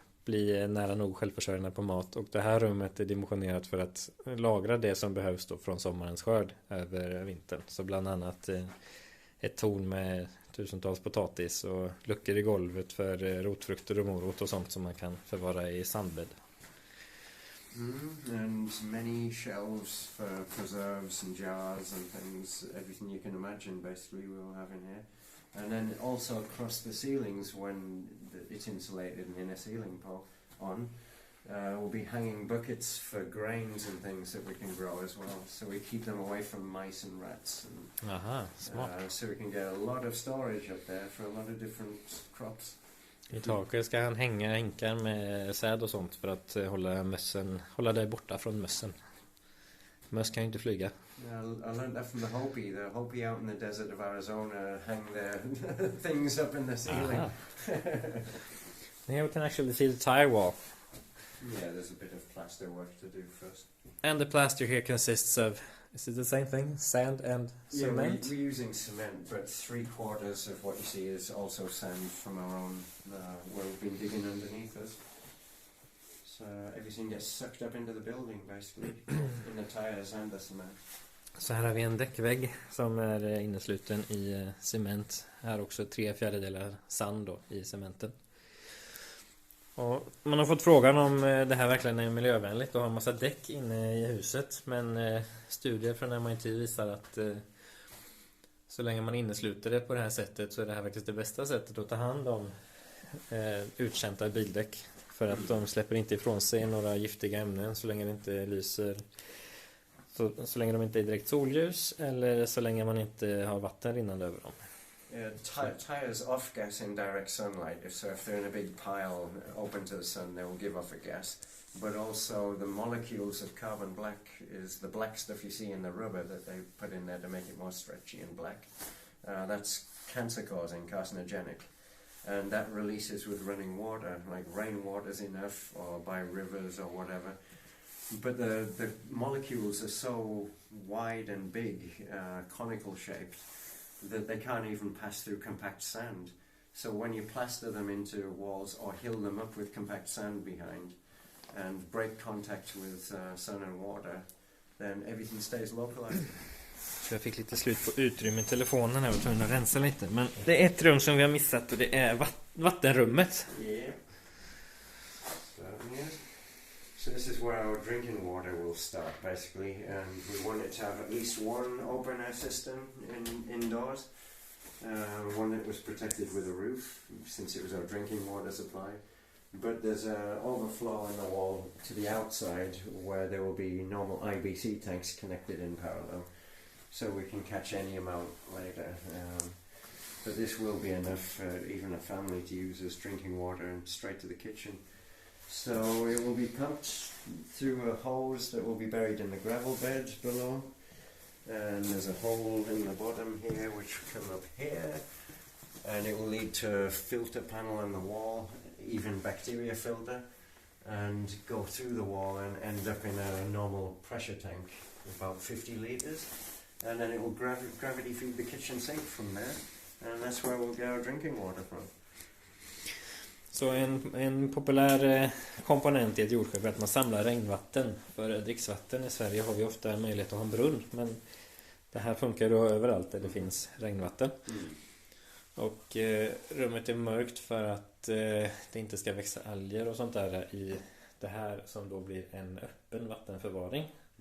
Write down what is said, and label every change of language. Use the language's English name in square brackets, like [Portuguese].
[Swedish] bli nära nog självförsörjande på mat. Och det här rummet är dimensionerat för att lagra det som behövs då från sommarens skörd över vintern. Så bland annat ett torn med tusentals potatis och luckor i golvet för rotfrukter och morot och sånt som man kan förvara i sandbädd. [English] And many shelves for preserves and jars and things, everything you can imagine basically we'll have in here. And then also across the ceilings when it's insulated and in a ceiling we'll be hanging buckets for grains and things that we can grow as well. So we keep them away from mice and rats. And, [Swedish] aha, smart. [English] So we can get a lot of storage up there for a lot of different crops. [Swedish] I taket ska han hänga hinkar med säd och sånt för att hålla det borta från mössen. Möss kan ju inte flyga. [English] I learned that from the Hopi. The Hopi out in the desert of Arizona hang their things up in the ceiling. Here we can actually see the tire wall. Yeah, there's a bit of plaster work to do first. And the plaster here consists of, is it the same thing? Sand and cement? Yeah, we're using cement, but 3/4 of what you see is also sand from our own, where we've been digging underneath us. So everything gets sucked up into the building basically, in the tires and the cement. [Swedish] Så här har vi en däckvägg som är innesluten i cement. Här också 3/4 sand då, i cementen. Och man har fått frågan om det här verkligen är miljövänligt och har en massa däck inne i huset. Men studier från MIT visar att så länge man innesluter det på det här sättet så är det här faktiskt det bästa sättet att ta hand om uttjänta bildäck. För att de släpper inte ifrån sig några giftiga ämnen så länge det inte lyser. Så länge de inte är direkt solljus eller så länge man inte har vatten rinnande över dem. [English] Tires off-gas in direct sunlight. So if they're in a big pile open to the sun, they will give off a gas. But also the molecules of carbon black is the black stuff you see in the rubber that they put in there to make it more stretchy and black. That's cancer-causing, carcinogenic. And that releases with running water, like rainwater's enough, or by rivers or whatever. But the molecules are so wide and big, conical shaped, that they can't even pass through compact sand. So when you plaster them into walls or hill them up with compact sand behind and break contact with sun and water, then everything stays localized. [Swedish] Så jag fick lite slut på utrymme i telefonen här och tvungen att rensa lite. Men det är ett rum som vi har missat och det är vattenrummet. [English] Yeah. So this is where our drinking water will start basically, and we want it to have at least one open air system indoors, one that was protected with a roof since it was our drinking water supply. But there's an overflow in the wall to the outside where there will be normal IBC tanks connected in parallel, so we can catch any amount later. But this will be enough for even a family to use as drinking water and straight to the kitchen. So it will be pumped through a hose that will be buried in the gravel bed below, and there's a hole in the bottom here which will come up here, and it will lead to a filter panel on the wall, even bacteria filter, and go through the wall and end up in a normal pressure tank, about 50 litres, and then it will gravity feed the kitchen sink from there, and that's where we'll get our drinking water from. [Swedish] Så en populär komponent i ett jordskäbb är att man samlar regnvatten. För dricksvatten i Sverige har vi ofta en möjlighet att ha en brunn. Men det här funkar då överallt där det finns regnvatten. Och rummet är mörkt för att det inte ska växa alger och sånt där i det här som då blir en öppen vattenförvaring.